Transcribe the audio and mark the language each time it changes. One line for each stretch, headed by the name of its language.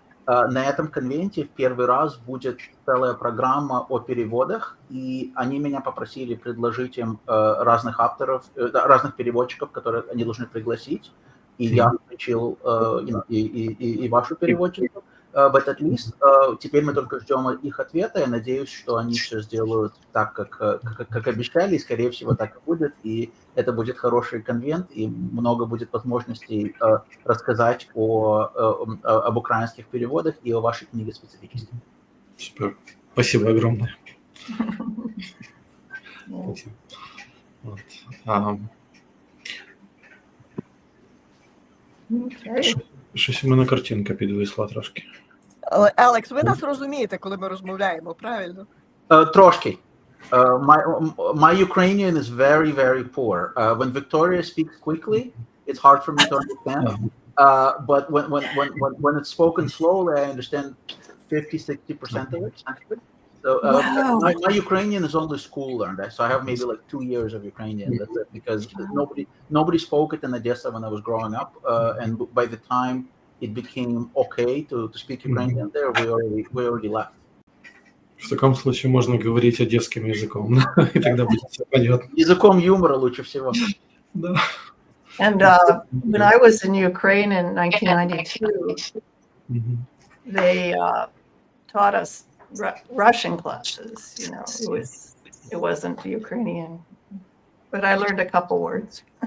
Russian: На этом конвенте в первый раз будет целая программа о переводах, и они меня попросили предложить им разных авторов, разных переводчиков, которых они должны пригласить, и я включил и вашу переводчицу.
English: But at least
Russian: теперь мы только ждем их ответа. Я надеюсь, что они все сделают так, как обещали, и, скорее всего, так и будет. И это будет хороший конвент, и много будет возможностей рассказать об украинских переводах и о вашей книге специфически. Супер. Спасибо огромное. Спасибо. Вот.
Ukrainian: Щось у мене картинка підвисла трошки. Алекс, ви нас розумієте, коли ми розмовляємо, правильно? Трошки.
English: My Ukrainian is very, very poor. When Victoria speaks quickly, it's hard for me to understand. But when it's spoken slowly, I understand 50-60% of it. So Wow. my Ukrainian is only school learned. So I have maybe like 2 years of Ukrainian. That's it, because nobody spoke it in Odessa when I was growing up. And by the time it became okay to speak Ukrainian there, we already left.
Russian: В таком случае можно говорить одесским языком, и тогда будет все понятно. Языком юмора лучше всего. Да.
English: And when I was in Ukraine in 1992, they taught us Russian classes. You know, it wasn't Ukrainian, but I learned a couple words.